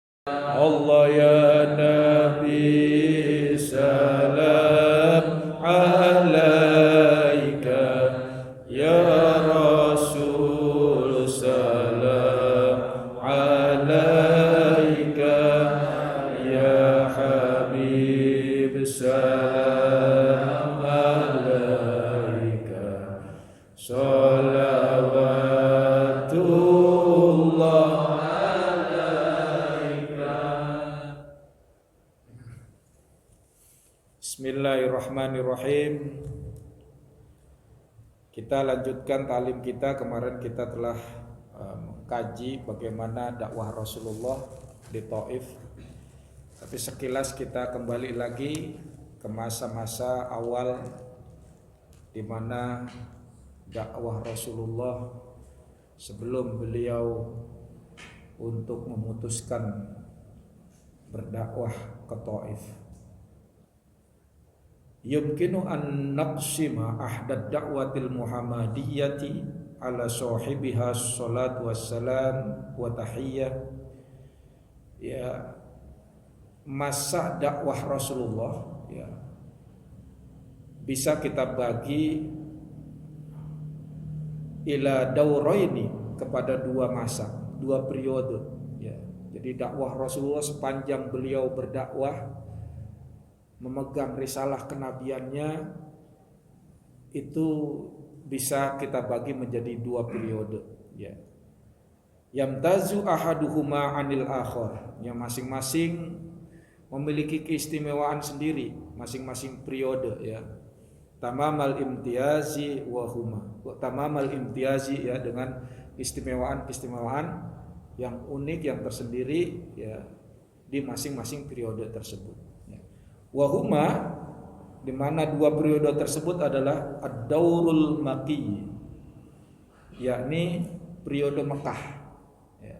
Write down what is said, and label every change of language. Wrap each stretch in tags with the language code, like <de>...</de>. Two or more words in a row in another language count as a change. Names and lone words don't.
<ar>الله يا نبي سلام عليك، يا رسول سلام عليك، يا حبيب سلام عليك، صلوات الله. بسم الله الرحمن الرحيم.</ar> <id>Kita lanjutkan talim kita. Kemarin kita telah mengkaji bagaimana dakwah Rasulullah di Taif. Tapi sekilas kita kembali lagi ke masa-masa awal di mana dakwah Rasulullah sebelum beliau untuk memutuskan berdakwah ke Taif.</id> <ar>يمكن أن نقسم أحداث الدعوة المحمدية على صاحبها الصلاة والسلام والتحية.</ar> <id>Ya, masa dakwah Rasulullah ya bisa kita bagi</id> <ar>إلى دورين,</ar> <id>kepada dua masa, dua periode ya. Jadi dakwah Rasulullah sepanjang beliau berdakwah memegang risalah kenabiannya itu bisa kita bagi menjadi dua periode ya.</id> <ar>يمتاز أحدهما عن الآخر,</ar> <id>yang masing-masing memiliki keistimewaan sendiri masing-masing periode ya.</id> <ar>تمام الامتياز وهما، تمام الامتياز</ar> <id>ya, dengan keistimewaan yang unik, yang tersendiri ya di masing-masing periode tersebut. Wahuma, di mana dua periode tersebut adalah</id> <ar>الدور المكي,</ar> <id>yakni periode Mekah ya.</id>